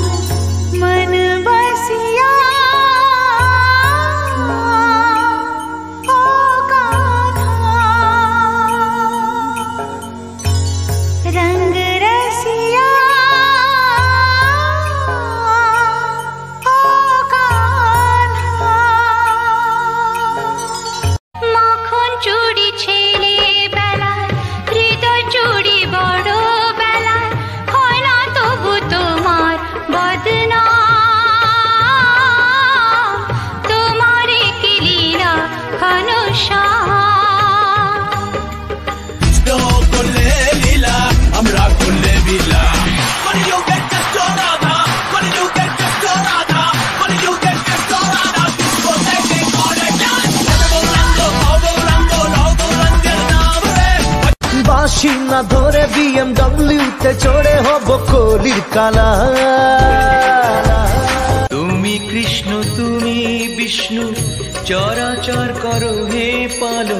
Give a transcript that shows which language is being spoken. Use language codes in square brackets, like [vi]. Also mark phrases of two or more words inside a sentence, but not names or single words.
[hi] मन बसिया ओ गाधा रंग रसिया ओ गाधा। [bn] মাখন চুড়ি ছেলে বেলায় হৃদয় চুড়ি বড় বেলায় হয় না তবু তোমার বদনাম। তোমার কি লীলা ঘনশ্যাম। করলে লীলা আমরা করলে বিলা। [en] When you get the Radha, when you get the Radha, when you get the Radha, discotheque করে dance। [bn] রঙ্গের নাম রে বাঁশি না ধরে BMW তে চড়ে হব কলির কালা। তুমি কৃষ্ণ তুমি বিষ্ণু চরাচর করো হে পালন।